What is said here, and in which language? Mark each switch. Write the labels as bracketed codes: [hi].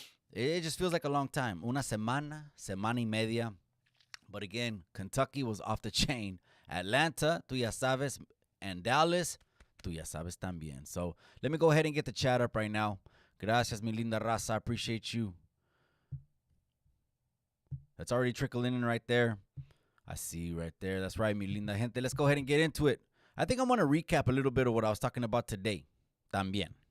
[en] It just feels like a long time. [es] Una semana, semana y media. [en] But again, Kentucky was off the chain. [es] Atlanta, tú ya sabes. And Dallas, tú ya sabes también. [en] So let me go ahead and get the chat up right now. [es] Gracias, mi linda raza. [en] I appreciate you. That's already trickling in right there. I see you right there. That's right, [es] mi linda gente. [en] Let's go ahead and get into it. I think I'm going to recap a little bit of what I was talking about today. [es] También.